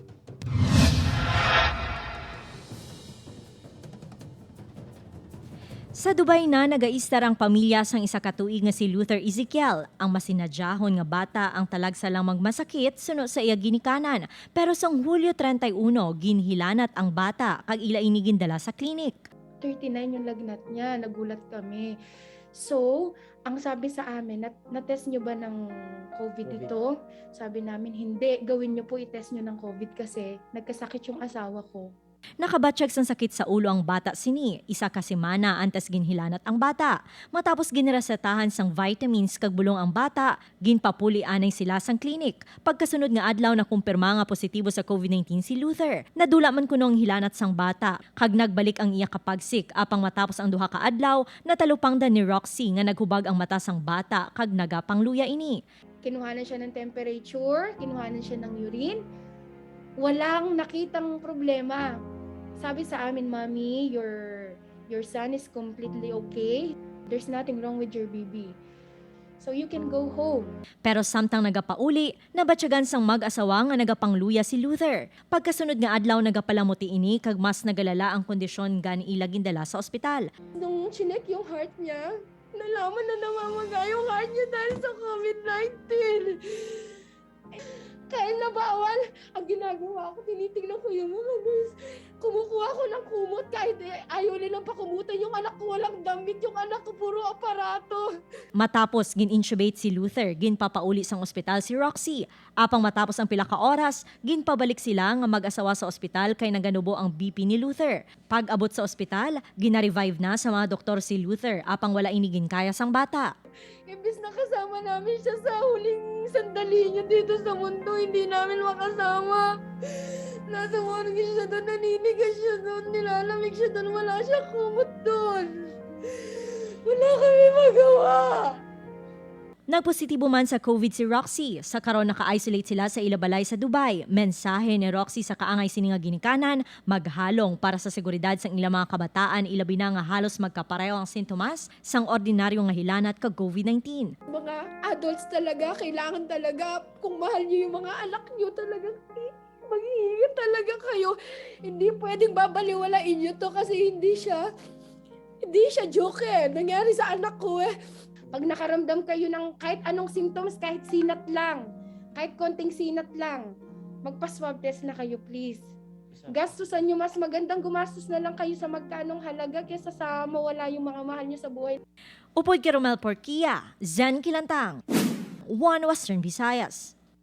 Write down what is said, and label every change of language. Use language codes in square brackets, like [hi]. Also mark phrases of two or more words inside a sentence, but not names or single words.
[hil] Sa Dubai na nagaistar ang pamilya sang isa ka tuig nga si Luther Ezekiel. Ang masinadyahon nga bata ang talagsa lang magmasakit suno sa iya ginikanan. Pero sang Hulyo 31, ginhilanat ang bata kag ila inigin dala sa klinik. [tl] 39 yung lagnat niya, nagulat kami. So, ang sabi sa amin, na-test nyo ba ng COVID ito? Sabi namin, hindi. Gawin nyo po i-test nyo ng COVID kasi nagkasakit yung asawa ko. [hil] Nakabatsyag sang sakit sa ulo ang bata sini. Isa ka semana antes ginhilanat ang bata. Matapos ginresetahan sang vitamins kag bulong ang bata, ginpapuli anay sila sang klinik. Pagkasunod nga adlaw na kumpirma nga positibo sa COVID-19 si Luther. Nadula man kuno ang hilanat sang bata kag nagbalik ang iya kapagsik apang matapos ang duha ka adlaw natalupang da ni Roxy nga naghubag ang mata sang bata kag nagapangluya ini. [tl] Kinuhanan siya ng temperature, kinuhanan siya ng urine. Walang nakitang problema. Sabi sa amin, Mommy, [en] your son is completely okay. There's nothing wrong with your baby. So you can go home. [hil] Pero samtang nagapauli, nabatyagan sang mag-asawa nga nagapangluya si Luther. Pagkasunod nga adlaw nagapalamuti ini kag mas nagalala ang kondisyon gani ila gindala sa ospital. [tl] Nung chinek yung heart niya, nalaman na namamaga yung heart niya dahil sa COVID-19. Kahit na bawal, ang ginagawa ko, tinitignan ko yung mga nurse. Kumukuha ko ng kumot kahit ayaw nilang pakumutan. Yung anak ko walang damit, yung anak ko puro aparato. [hil] Matapos gin-intubate si Luther, ginpapauli sang ospital si Roxy. Apang matapos ang pila ka oras, ginpabalik sila nga mag-asawa sa ospital kay naganubo ang BP ni Luther. Pag-abot sa ospital, gina-revive na sa mga doktor si Luther apang wala inigin kaya sang bata. [tl] Imbis na kasama namin siya sa huling sandali niya dito sa mundo, hindi namin makasama. Nasa morgue siya doon, naninigas siya doon, nilalamig siya doon, wala siya kumot doon. Wala kami magawa. [hil] Nagpositibo man sa COVID si Roxy. Sa karon naka-isolate sila sa ilabalay sa Dubai. Mensahe ni Roxy sa kaangay sini nga ginikanan, maghalong para sa seguridad sang ilang mga kabataan, ilabi na nga halos magkapareho ang sintomas sang ordinaryo nga hilanat kag COVID-19. [tl] Mga adults talaga, kailangan talaga, kung mahal niyo yung mga anak niyo talaga, mag-iingat talaga kayo. Hindi pwedeng babaliwalain niyo to kasi hindi siya joke eh. Nangyari sa anak ko eh. Pag nakaramdam kayo ng kahit anong symptoms, kahit sinat lang, kahit konting sinat lang, magpa-swab test na kayo please. Gastusan nyo, mas magandang gumastos na lang kayo sa magkanong halaga kaysa sa mawala yung mga mahal nyo sa buhay. [hil] Upod kay Romel Porquia, Zen Kilantang, One Western Visayas.